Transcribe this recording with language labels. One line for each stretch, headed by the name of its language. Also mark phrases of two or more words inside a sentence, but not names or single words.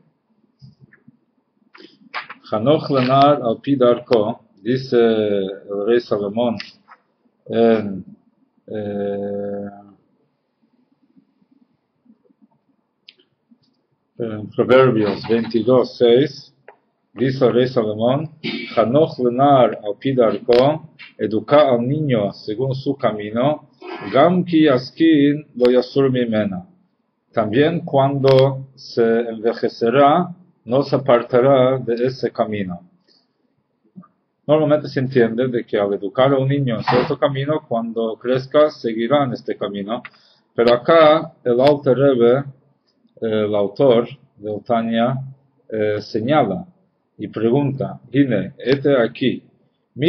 Hebrew: חנוך לנער על פי דרכו,
Spanish: dice el rey Salomón en Proverbios 22:6, dice el rey Salomón,
Hebrew: חנוך לנער על פי דרכו,
Spanish: educa al niño según su camino,
Hebrew: גם כי יזקין לא יסור ממנה.
Spanish: También cuando se envejecerá, no se apartará de ese camino. Normalmente se entiende de que al educar a un niño en cierto camino, cuando crezca, seguirá en este camino. Pero acá, el Alter Rebbe, el autor del Tanya, señala y pregunta, Gine, aquí, mi